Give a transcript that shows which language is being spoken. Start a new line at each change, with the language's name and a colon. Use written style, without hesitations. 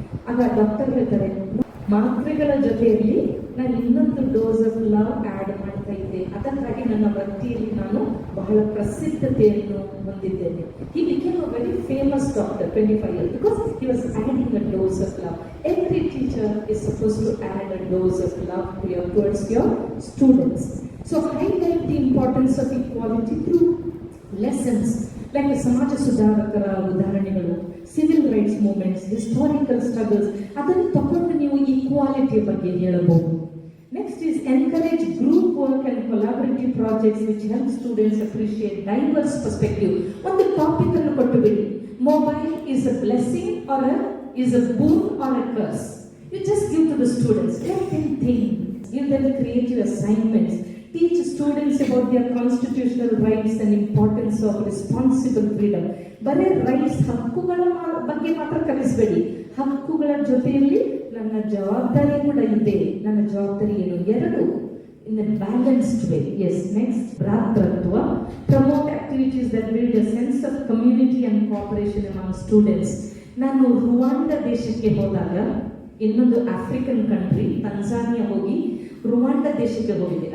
Kannada: ಆಗ ಡಾಕ್ಟರ್ ಹೇಳ್ತಾರೆ, ಮಾತ್ರೆಗಳ ಜೊತೆಯಲ್ಲಿ ನಾನು ಇನ್ನೊಂದು ಡೋಸ್ ಆಫ್ ಲವ್ ಆ್ಯಡ್ ಮಾಡ್ತಾ ಇದ್ದೆ, ಅದಕ್ಕಾಗಿ ನನ್ನ ವೃತ್ತಿಯಲ್ಲಿ ನಾನು ಬಹಳ ಪ್ರಸಿದ್ಧತೆಯನ್ನು ಹೊಂದಿದ್ದೇನೆ.
English: He became a very famous doctor 25 years because he was adding a dose of love. Every teacher is supposed to add a dose of love towards your students. So highlight the importance of equality through lessons like
Kannada: ಸಮಾಜ ಸುಧಾರಕರ ಉದಾಹರಣೆಗಳು,
English: civil rights movements, historical struggles,
Kannada: ಅದನ್ನು ತಗೊಂಡು ನೀವು equality ಬಗ್ಗೆ ಹೇಳಬಹುದು.
English: Next is encourage group work and collaborative projects which help students appreciate diverse perspective.
Kannada: ಒಂದು topic ಅನ್ನು ಕೊಟ್ಟುಬಿಡಿ,
English: Mobile is a blessing or is a boon or a curse. You just give to the students, let them think, give them creative assignments, teach students about their constitutional rights and importance of responsible freedom.
Kannada: ಬರೀ rights, ಹಕ್ಕುಗಳ ಬಗ್ಗೆ ಮಾತ್ರ ಕಲಿಸಬೇಡಿ, ಹಕ್ಕುಗಳ ಜೊತೆಯಲ್ಲಿ ನನ್ನ ಜವಾಬ್ದಾರಿ ಕೂಡ ಇದೆ. ನನ್ನ ಜವಾಬ್ದಾರಿ ಏನು?
English: ಎರಡು, in a balanced way. Yes, next, ಭ್ರಾತೃತ್ವ. Promote activities that build a sense of community and cooperation among students.
Kannada: ನಾನು ರುವಾಂಡಾ ದೇಶಕ್ಕೆ ಹೋದಾಗ, ಇನ್ನೊಂದು ಆಫ್ರಿಕನ್ ಕಂಟ್ರಿ ತಂಜಾನಿಯಾ ಹೋಗಿ ರುವಾಂಡಾ ದೇಶಕ್ಕೆ ಹೋಗಿದೆ.